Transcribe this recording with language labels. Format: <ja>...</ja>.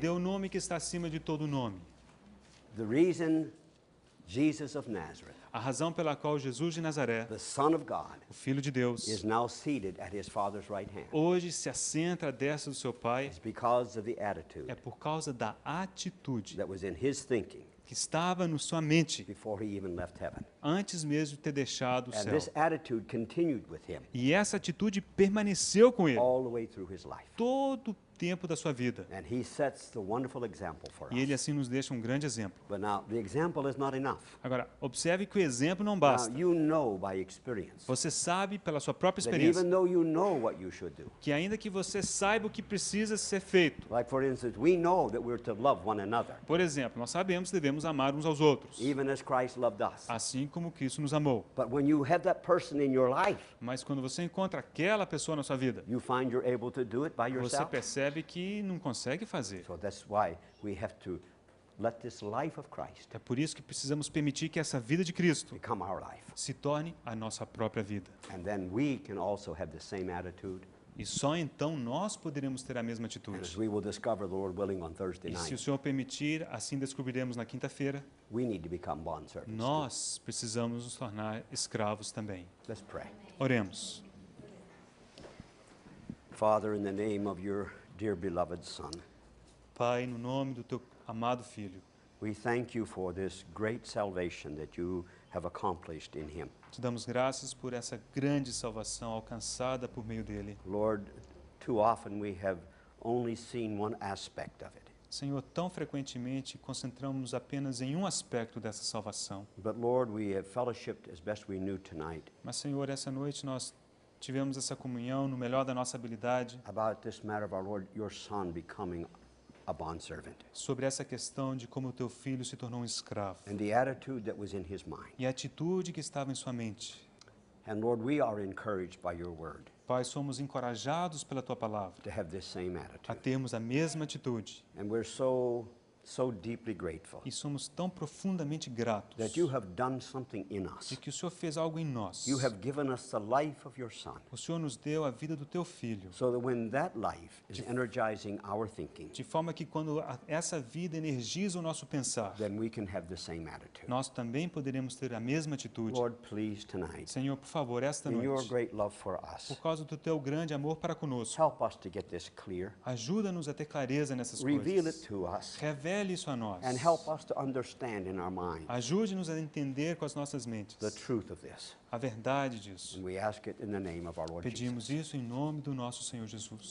<pt>deu o nome que está acima de todo nome.</pt> <en>The reason Jesus of Nazareth,</en> <pt>A razão pela qual Jesus de Nazaré,</pt> <en>the Son of God,</en> <pt>o Filho de Deus,</pt> <en>is now seated at his Father's right hand</en> <pt>hoje se assenta à destra do seu Pai,</pt> <en>is because of the attitude</en> <pt>é por causa da atitude</pt> <en>that was in his thinking</en> <pt>que estava na sua mente</pt> <en>before he even left heaven.</en> <pt>antes mesmo de ter deixado o</pt> <en>And</en> <pt>céu.</pt> <en>this attitude continued with him</en> <pt>E essa atitude permaneceu com ele</pt> <en>all the way through his life.</en> <pt>todo o tempo da sua vida.</pt> <en>And he sets the wonderful example for</en> <pt>E ele</pt> <en>us.</en> <pt>assim nos deixa um grande exemplo.</pt> <en>But now, the example is not enough.</en> <pt>Agora, observe que o exemplo não</pt> <en>Now,</en> <pt>basta.</pt> <en>you know by experience</en> <pt>Você sabe pela sua própria</pt> <en>that</en> <pt>experiência</pt> <en>even though you know what you should do,</en> <pt>que ainda que você saiba o que precisa ser feito,</pt> <en>like for instance, we know that we're to love one another,</en> <pt>por exemplo, nós sabemos que devemos amar uns aos outros,</pt> <en>even as Christ loved us.</en> <pt>assim como Cristo nos amou.</pt> <en>But when you have that person in your life,</en> <pt>Mas quando você encontra aquela pessoa na sua vida,</pt> <en>you find you're able to do it by</en> <pt>você</pt> <en>yourself.</en> <pt>percebe que não consegue fazer.</pt> <en>So that's why we have to let this life of Christ</en> <pt>É por isso que precisamos permitir que essa vida de Cristo</pt> <en>become our life.</en> <pt>se torne a nossa própria vida.</pt> <en>And then we can also have the same attitude</en> <pt>E só então nós poderemos ter a mesma</pt> <en>And as</en> <pt>atitude.</pt> <en>we will discover, the Lord willing, on Thursday</en> <pt>E se o</pt> <en>night,</en> <pt>Senhor permitir, assim descobriremos na quinta-feira,</pt> <en>we need to become bondservants. too.</en> <pt>nós precisamos nos tornar escravos também.</pt> <en>Let's pray.</en> <pt>Oremos.</pt> <en>Father, in the name of your dear beloved Son,</en> <pt>Pai, no nome do teu amado Filho,</pt> <en>we thank you for this great salvation that you have accomplished in him.</en> <pt>te damos graças por essa grande salvação alcançada por meio dele.</pt> <en>Lord, too often we have only seen one aspect of it.</en> <pt>Senhor, tão frequentemente concentramos apenas em um aspecto dessa salvação.</pt> <en>But Lord, we have fellowshipped as best we knew tonight</en> <pt>Mas, Senhor, essa noite nós tivemos essa comunhão no melhor da nossa habilidade</pt> <en>about this matter of our Lord, your Son, becoming a bondservant,</en> <pt>sobre essa questão de como o teu filho se tornou um escravo</pt> <en>and the attitude that was in his mind.</en> <pt>e a atitude que estava em sua mente.</pt> <en>And Lord, we are encouraged by your word</en> <pt>Pai, somos encorajados pela tua palavra</pt> <en>to have this same</en> <pt>a</pt> <en>attitude.</en> <pt>termos a mesma atitude</pt> <en>And we're so deeply grateful</en> <pt>e somos tão profundamente gratos</pt> <en>that you have done something in us.</en> <pt>de que o Senhor fez algo em nós.</pt> <en>You have given us the life of your Son,</en> <pt>O Senhor nos deu a vida do teu filho,</pt> <en>so that when that life is energizing our thinking,</en> <pt>de forma que quando essa vida energiza o nosso pensar,</pt> <en>then we can have the same attitude.</en> <pt>nós também poderemos ter a mesma atitude.</pt> <en>Lord, please tonight,</en> <pt>Senhor, por favor, esta</pt> <en>in your</en> <pt>noite,</pt> <en>great love for us,</en> <pt>por causa do teu grande amor para conosco,</pt> <en>help us to get this clear.</en> <pt>ajuda-nos a ter clareza nessas</pt> <en>Reveal it</en> <pt>coisas.</pt> <en>to us</en> <pt>Revele isso a nós.</pt> <en>and help us to understand in our mind</en> <pt>Ajude-nos a entender com as nossas mentes</pt> <en>the truth of this.</en> <pt>a verdade disso.</pt> <en>And we ask it in the name of our Lord Jesus.</en> <pt>Pedimos isso em nome do nosso Senhor Jesus.</pt>